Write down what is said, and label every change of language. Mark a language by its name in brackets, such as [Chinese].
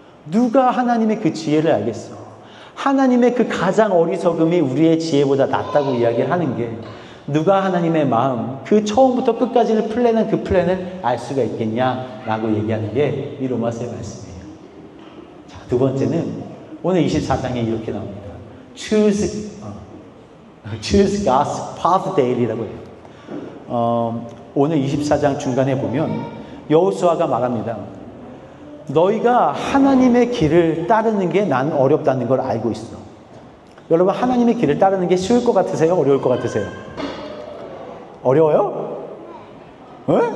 [Korean] 누가 하나님의 그 지혜를 알겠어? 하나님의 그 가장 어리석음이 우리의 지혜보다 낫다고 이야기를 하는 게 누가 하나님의 마음, 그 처음부터 끝까지를 플랜한 그 플랜을 알 수가 있겠냐라고 얘기하는 게 이 로마서의 말씀이에요. 자, 두 번째는 오늘 24장에 이렇게 나옵니다. [English] Choose God's path daily [Korean] 라고 해요. 오늘 24장 중간에 보면 여호수아가 말합니다. 너희가 하나님의 길을 따르는 게 난 어렵다는 걸 알고 있어. 여러분, 하나님의 길을 따르는 게 쉬울 것 같으세요? 어려울 것 같으세요? 어려워요? 네.